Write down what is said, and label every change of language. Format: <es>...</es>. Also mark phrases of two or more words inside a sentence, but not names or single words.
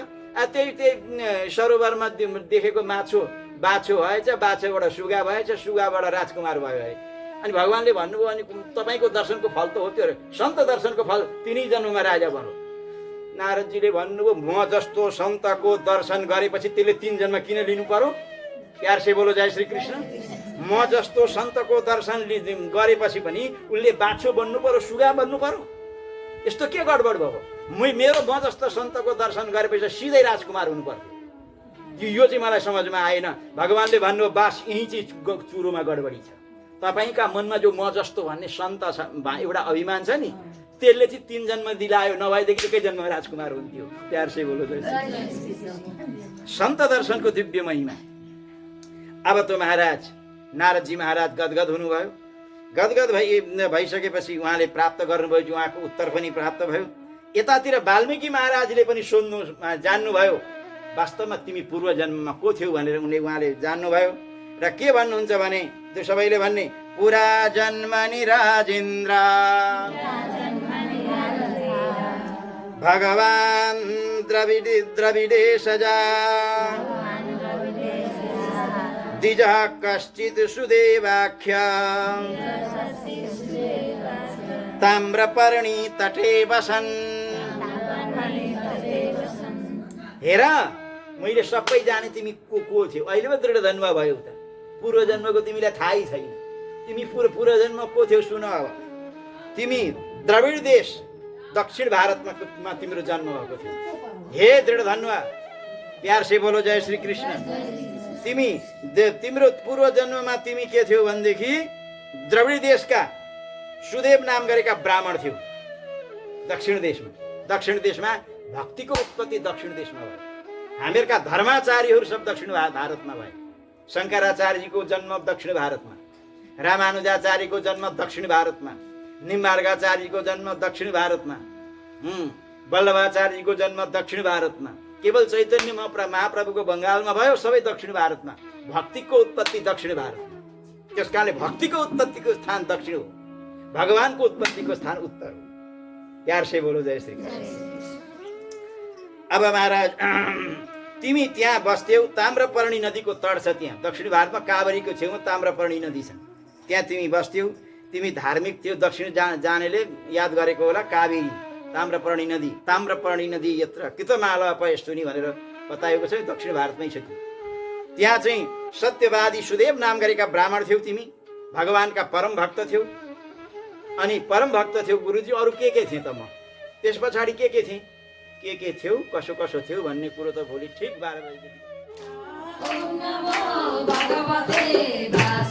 <ne>त्यही सरोवरमा देखेको बाछो भएछ, बाछोबाट सुगा भएछ, सुगाबाट राजकुमार भयो है। अनि भगवान्ले भन्नुभयो अनि तपाईँको दर्शनको फल त हो त्यो, सन्त दर्शनको फल 3 जन्ममा राजा बनो। नारदजीले भन्नुभयो म जस्तो सन्तको दर्शन गरेपछि त्यसले 3 जन्म किन लिनु पर्यो?</ne> <hi>प्यार से बोलो जय श्री कृष्ण।</hi> <ne>म जस्तो सन्तको दर्शन गरेपछि पनि उसले बाछो बन्नु पर्यो, सुगा बन्नु पर्यो? यस्तो के गडबड भयो? मेरो म जस्तो सन्तको दर्शन गरेपछि सिधै राजकुमार हुनु पर्थ्यो। यो चाहिँ मलाई समझमा आएन। भगवान्ले भन्नुभयो बास यही चाहिँ चुरोमा गडबडी छ। तपाईँका मनमा जो म जस्तो भन्ने सन्त छ, एउटा अभिमान छ नि, त्यसले चाहिँ 3 जन्म दिलायो, नभएदेखि एकै जन्ममा राजकुमार हुन्थ्यो।</ne> <hi>प्यार से बोलो जय श्री कृष्ण।</hi> <ne>सन्त दर्शनको दिव्य महिमा। अब त महाराज नारदजी महाराज गदगद हुनुभयो। गदगद भइसकेपछि उहाँले प्राप्त गर्नुभयो, उहाँको उत्तर पनि प्राप्त भयो। यतातिर वाल्मीकि महाराजले पनि जान्नुभयो वास्तवमा तिमी पूर्व जन्ममा को थियौ भनेर उहाँले जान्नुभयो। र के भन्नुहुन्छ भने त्यो सबैले भन्ने</ne> <sa>पुरा जन्मनि राजेन्द्र भगवान् द्रविडेशजा द्विज कश्चित् सुदेवाख्य ताम्रपर्णी तटे बसन्।</sa> <ne>हेर मैले सबै जाने तिमी को थियौ, अहिले पो दृढ धन्वा भयो त। पूर्व जन्मको तिमीलाई थाहै छैन। तिमी पूर्व जन्म को थियौ सुन। अब तिमी द्रविड देश दक्षिण भारतमा तिम्रो जन्म भएको थियो। हे दृढ धन्वा,</ne> <hi>प्यार से बोलो जय श्री कृष्ण।</hi> <ne>तिम्रो पूर्व जन्ममा तिमी के थियौ भनेदेखि द्रविड देशका सुदेव नाम गरेका ब्राह्मण थियौ। दक्षिण देशमा भक्तिको उत्पत्ति दक्षिण देशमा भयो। हामीहरूका धर्माचार्यहरू सब दक्षिण भारतमा भए। शङ्कराचार्यजीको जन्म दक्षिण भारतमा, रामानुजाचार्यको जन्म दक्षिण भारतमा, निम्बार्गाचार्यजीको जन्म दक्षिण भारतमा, वल्लभाचार्यजीको जन्म दक्षिण भारतमा, केवल चैतन्य महाप्रभुको बङ्गालमा भयो, सबै दक्षिण भारतमा। भक्तिको उत्पत्ति दक्षिण भारतमा। त्यस कारणले भक्तिको उत्पत्तिको स्थान दक्षिण हो, भगवानको उत्पत्तिको स्थान उत्तर हो।</ne> <hi>प्यार से बोलो जय श्री कृष्ण।</hi> <ne>अब महाराज तिमी त्यहाँ बस्थ्यौ, ताम्रपर्णी नदीको तट छ त्यहाँ दक्षिण भारतमा, काभरीको छेउमा ताम्रपर्णी नदी छ, त्यहाँ तिमी बस्थ्यौ। तिमी धार्मिक थियौ, दक्षिण जानेले याद गरेको होला</ne> <sa>कावेरी ताम्रपर्णी नदी यत्र कृतमाला पयस्तुनी</sa> <ne>भनेर बताएको छ, दक्षिण भारतमै छ। त्यहाँ चाहिँ सत्यवादी सुदेव नाम गरेका ब्राह्मण थियौ तिमी, भगवानका परम भक्त थियौ। अनि परम भक्त थियौ गुरुजी, अरू के थिए त म त्यस पछाडि के थिए, के थियौ, कसो थियौ भन्ने कुरो त भोलि ठिक 12 बजेदेखि</ne>